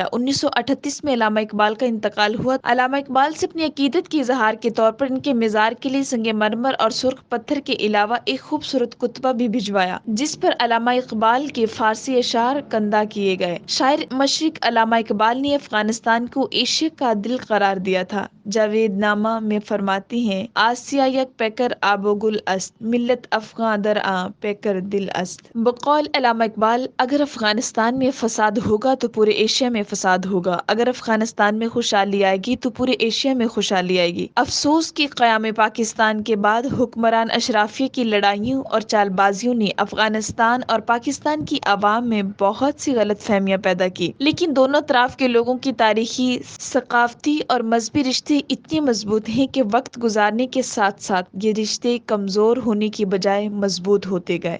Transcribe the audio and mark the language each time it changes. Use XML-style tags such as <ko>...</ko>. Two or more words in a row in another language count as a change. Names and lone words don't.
<ur>1938 میں علامہ اقبال کا انتقال ہوا۔ علامہ اقبال سے اپنی عقیدت کی اظہار کے طور پر ان کے مزار کے لیے سنگ مرمر اور سرخ پتھر کے علاوہ ایک خوبصورت کتبہ بھی بھجوایا، جس پر علامہ اقبال کے فارسی اشعار کندہ کیے گئے۔ شاعر مشرق علامہ اقبال نے افغانستان کو ایشیا کا دل قرار دیا تھا۔ جاوید نامہ میں فرماتے ہیں،</ur> <fa>آسیا یک پیکر آب و گل است، ملت افغان در آں پیکر دل است۔</fa> <ur>بقول علامہ اقبال، اگر افغانستان میں فساد ہوگا تو پورے ایشیا میں فساد ہوگا، اگر افغانستان میں خوشحالی آئے گی تو پورے ایشیا میں خوشحالی آئے گی۔ افسوس کہ قیام پاکستان کے بعد حکمران اشرافیہ کی لڑائیوں اور چال بازیوں نے افغانستان اور پاکستان کی عوام میں بہت سی غلط فہمیاں پیدا کی، لیکن دونوں اطراف کے لوگوں کی تاریخی، ثقافتی اور مذہبی رشتے اتنے مضبوط ہیں کہ وقت گزارنے کے ساتھ ساتھ یہ رشتے کمزور ہونے کی بجائے مضبوط ہوتے گئے۔</ur>